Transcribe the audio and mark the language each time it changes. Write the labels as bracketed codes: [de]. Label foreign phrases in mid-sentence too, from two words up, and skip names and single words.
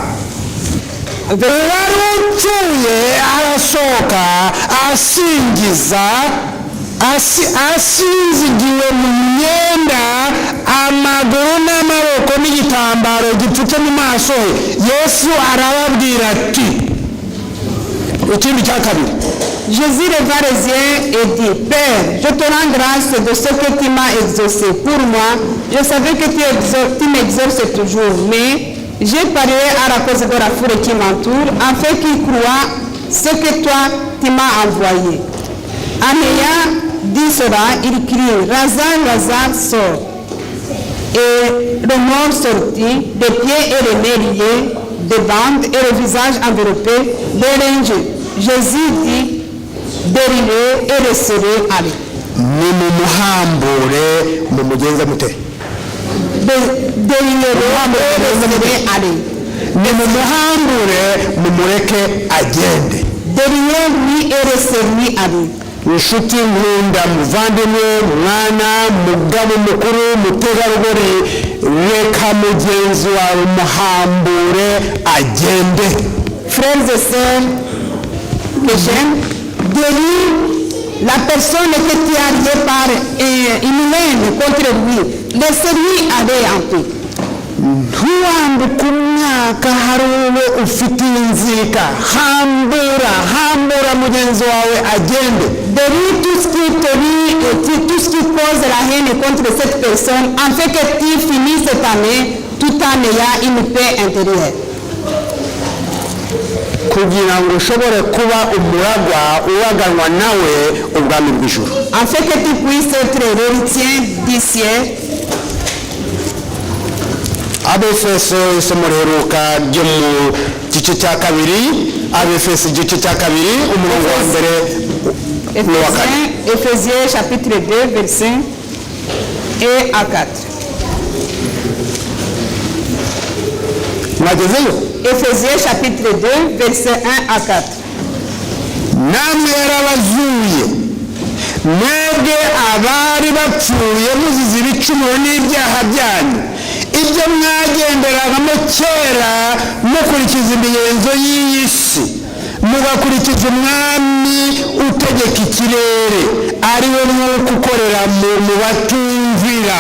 [rw] Uwari upfuye arasohoka asingiza, asinzigiwe mu myenda, amaguru n'amaboko n'igitambaro gipfutse mu maso he. Yesu arababwira ati ikindi cya kabiri [fr] Jésus leva les yeux et dit, Père, je te rends grâce de ce que tu m'as exaucé. Pour moi, je savais que tu m'exauces toujours, mais j'ai parlé à la cause de la foule qui m'entoure, afin qu'ils croient ce que toi, tu m'as envoyé. En ayant dit cela, il crie, Lazare, Lazare, sort. Et le mort sortit, des pieds et les mains liés, des bandes et le visage enveloppé de linge. Jésus dit, dérivez et laissez-les aller. [rw] nimumuhambure mumugenza mute [fr] Dérivez et laissez-les aller. [rw] nimumuhambure mumureke agende. [fr] Dérivez-lui et laissez-lui aller. [rw] inshuti nkunda muvandimwe mwana mugabo mukuru mutegarugori reka mugenzi wawe muhambure agende. [fr] Frères et sœurs que j'aime, délivre la personne que tu as liée par une haine contre lui. Laissez-lui aller en paix. [rw] ntiwambuke umwaka hari uwo ufitiye inzika. hambura mugenzi wawe agende. [fr] Délivre tout ce qui te lie et tout ce qui cause la haine contre cette personne, afin que tu finisses cette année tout en ayant une paix intérieure. [rw] kugira ngo ushobore kuba umuragwa uwaganwa nawe ubwami bw'ijuru. [fr] Afin que tu puisses être l'héritier du ciel. [rw] abefeso isomo riheruka ryo mu gice cya kabiri, abefeso igice cya kabiri umurongo wa mbere n'uwa kane. [fr] Éphésiens chapitre 2 verset 1 à 4. [rw] mwagezeyo? [fr] Éphésiens chapitre 2 verset 1 à 4. [rw] namwe yarabazuye mwebwe abari bapfuye muzize ibicumuro n'ibyaha byanyu, ibyo mwagenderagamo kera mukurikiza imigenzo y'iyi si, mugakurikiza umwami utegeka ikirere, ari we mwuka ukorera mu batumvira.